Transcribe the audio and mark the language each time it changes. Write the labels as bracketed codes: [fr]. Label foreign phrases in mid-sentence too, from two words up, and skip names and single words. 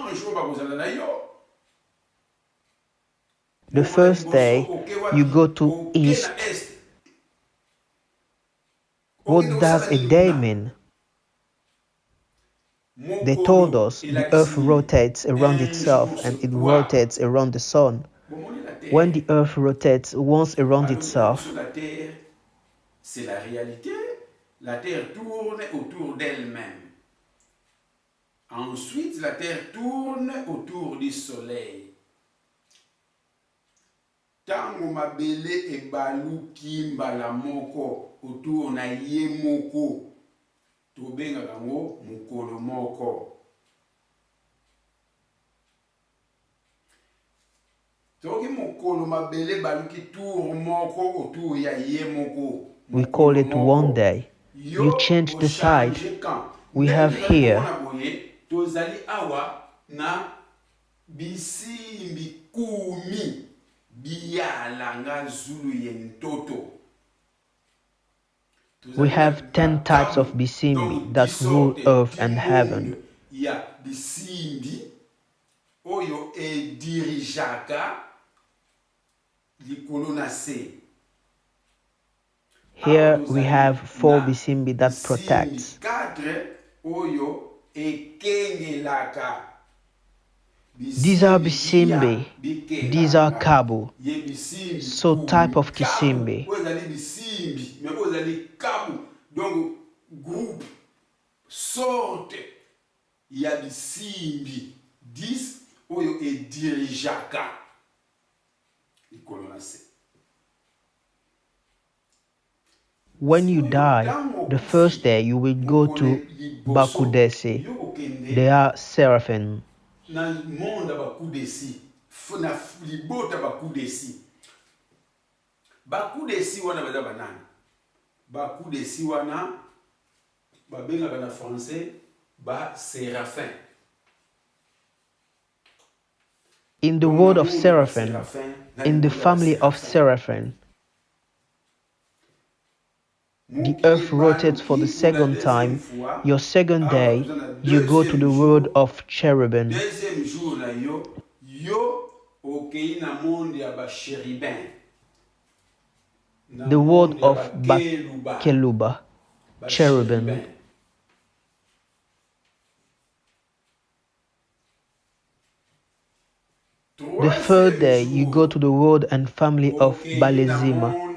[en] The first day, you go to east. What does a day mean? They told us the earth rotates around itself and it rotates around the sun. When the earth rotates once around itself, [fr] c'est la réalité. La terre tourne autour d'elle-même. Ensuite, la terre tourne autour du soleil. [ln] Tango mabele ebaluki mbala moko autour na ye moko. Tobenga kango mukolo moko. Toki mukolo mabele baluki tour moko autour ya ye moko. [en] We call it one day. You change the side. We have here [ln] tozali awa na bisimbi kumi biyalanga zulu yentoto. [en] We have 10 types of bisimbi that rule earth and heaven. [ln] Ya bisimbi oyo edirijaka likolo na se. [en] Here we have 4 bisimbi that protects. These are bisimbi. These are kabu. So type of kisimbi. [fr] Donc groupe sorte [ln] ya bisimbi 10 oyo edirijaka likolo na se. [en] When you die, the first day you will go to Bakudesi. They are seraphim. [ln] Na monde bakudesi, na libota bakudesi. Bakudesi wana baza banani. Bakudesi wana babengaka na français ba seraphim. [en] In the word of seraphim, in the family of seraphim, the earth rotates for the second time. Your second day, you go to the world of cherubim. [fr] Deuxième jour [ln] na yo okei na monde ya ba cherubim. [en] The word of Keluba, cherubim. The third day, you go to the world and family of Balezima.